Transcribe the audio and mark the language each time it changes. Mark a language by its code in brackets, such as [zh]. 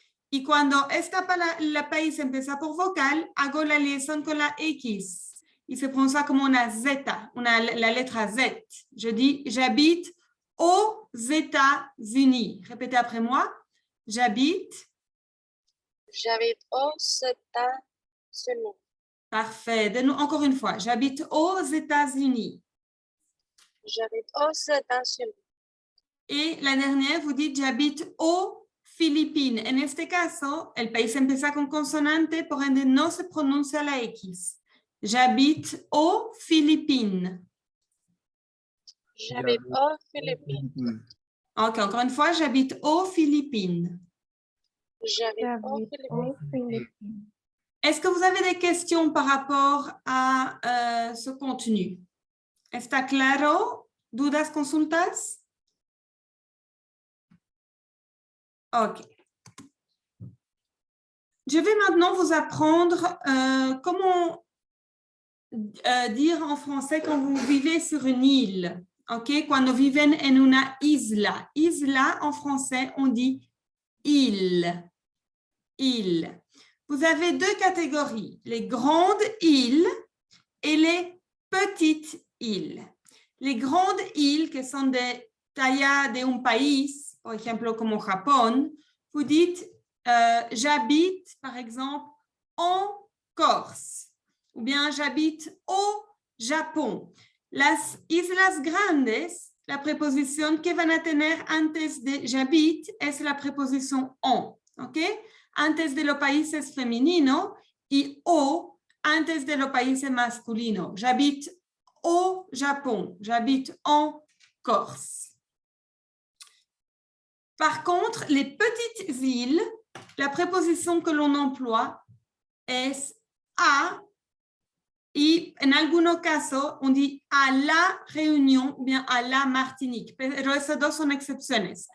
[es] Y cuando la país empieza por vocal, hago la liaison con la X. Y se pronuncia como una Z, la letra Z. [fr] Je dis, j'habite aux États-Unis. Répétez après moi. J'habite. J'habite aux États-Unis. Parfait. Encore une fois. J'habite aux États-Unis. J'habite aux États-Unis. Et la dernière, vous dites, j'habite aux Philippines. [es] En este caso, el país empieza con consonante, por ende no se pronuncia la X. [fr] J'habite aux Philippines. J'habite aux Philippines. Ok, encore une fois, j'habite aux Philippines. J'habite aux Philippines. Est-ce que vous avez des questions par rapport à ce contenu? [es] ¿Está claro? ¿Dudas, consultas? Ok. [fr] Je vais maintenant vous apprendre comment dire en français quand vous vivez sur une île. [es] Ok, cuando viven en una isla. [fr] Isla, en français, on dit île. Île. Vous avez deux catégories, les grandes îles et les petites îles. Les grandes îles, que sont des [es] talla de un país, por ejemplo, como Japón, [fr] vous dites j'habite, par exemple, en Corse, ou bien j'habite au Japón. [es] Las islas grandes, la preposición que van a tener antes de j'habite es la preposición en, ¿ok? Antes de los países femenino y o antes de los países masculino. [fr] J'habite au Japon, j'habite en Corse. Par contre, les petites îles, la préposition que l'on emploie [es] es a, y en algunos casos [fr] on dit a la Réunion ou bien a la Martinique, [es] pero esas dos son excepciones.